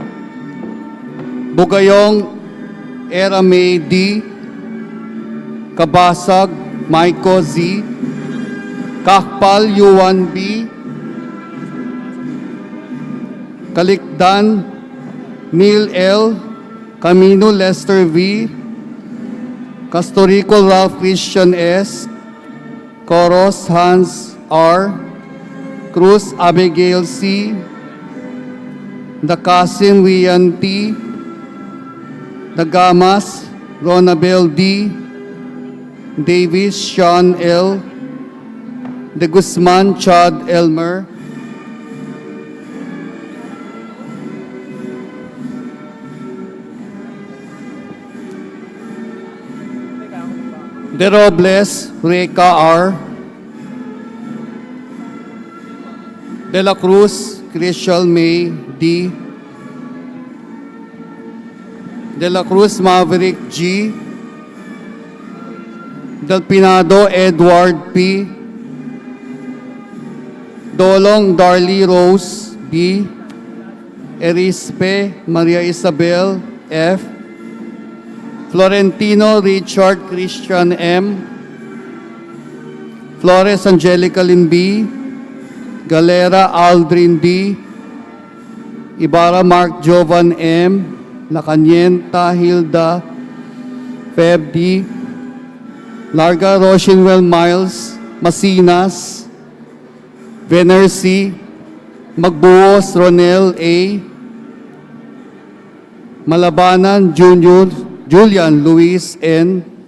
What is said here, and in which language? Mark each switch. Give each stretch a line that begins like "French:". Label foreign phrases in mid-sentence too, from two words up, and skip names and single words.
Filipino: Bugayong Erame D. Kabasag Maiko Z. Kakpal Yuan B. Kalikdan Neil L. Camino Lester V. Castorico Ralph Christian S. Coros Hans R. Cruz Abigail C. Dakasin Rian T. Dagamas Ronabel D. Davis Sean L. De Guzman Chad Elmer. De Robles Reka R. De la Cruz Crystal May D. De la Cruz Maverick G. Del Pinado Edward P. Dolong Darly Rose B. Erispe Maria Isabel F. Florentino Richard Christian M. Flores Angelica Lynn B. Galera Aldrin D. Ibarra Mark Jovan M. Lacanienta Hilda Feb D. Larga Rochenwell Miles Masinas Venner C. Magbuos Ronel A. Malabanan Junior Julian Luis N.